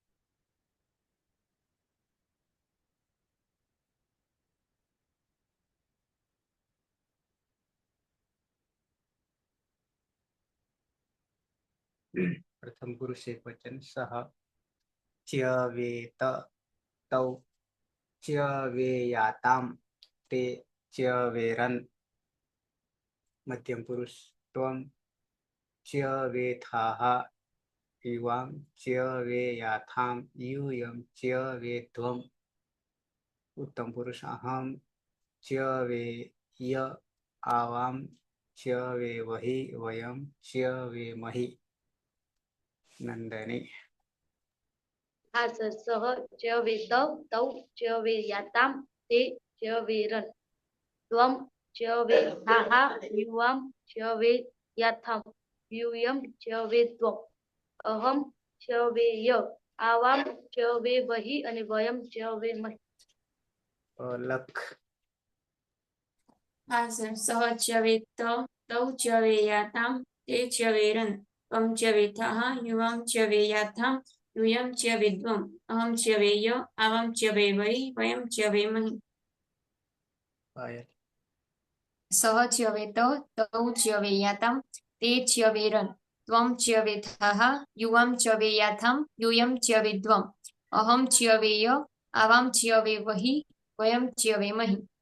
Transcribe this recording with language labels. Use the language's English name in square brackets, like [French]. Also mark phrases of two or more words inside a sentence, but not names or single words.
[Sanskrit] પ્રથમ પુરુષ એક વચન સહ ચ્ય વેત તૌ ચ્ય વેયાતામ તે ચ્ય વેરન. મધ્યમ પુરુષ ત્વમ ચ્ય વેથાહ યુવામ ચ્ય વેયાથામ યુયમ ચ્ય વેધ્વમ. उत्तम पुरुष अहम च वे य आवाम च वे वही वयम च वे मही नंदनी [Gujarati] હા સર [Sanskrit] સહ ચ વે તૌ ચ વે યાતામ તે ચ વે રન ત્વમ ચ વે થાહા યુવામ ચ વે યાથામ यूयम च वे त्वम अहम च वे य आवाम च वे वही અને વયમ ચ વે મહી लख [Gujarati] હા સર [Sanskrit] સહ ચ્યવે તૌ ચ્યવે યાતામ તે ચ્યવે રન ત્વમ ચ્યવે થાહ યુવામ ચ્યવે યાથામ यूयम च्यवे द्वम अहम च्यवे य आवाम च्यवे वै वयम च्यवे महि पायल सह च्यवे तौ च्यवे याताम ते च्यवे रन त्वं च्यवे थाः युवां च्यवे याथाम यूयं च्यवे द्वम् अहं च्यवे य आवां च्यवे वहि वयं च्यवे महि